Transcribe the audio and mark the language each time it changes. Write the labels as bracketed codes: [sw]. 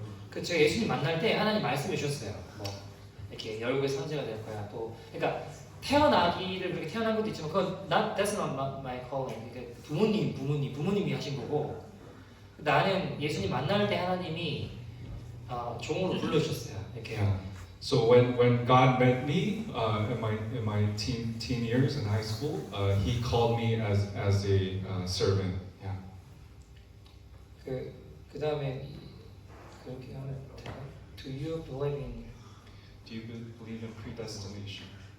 [ko] 그 제가 예수님 만날 때 하나님 말씀해 주셨어요. 뭐 이렇게 열국의 선지자가 될 거야. 또 그러니까 태어나기를 그렇게 태어난 것도 있지만 그건 [en] that's not my calling. [ko] 그러니까 부모님이 하신 거고 나는 예수님 만날 때 하나님이 종으로 불러주셨어요. 이렇게. [en] So when God met me in my teen years in high school, He called me as a servant. Yeah. [ko] 그 다음에 그렇게 하면 돼요? [en] Do you believe in? Do you believe in predestination?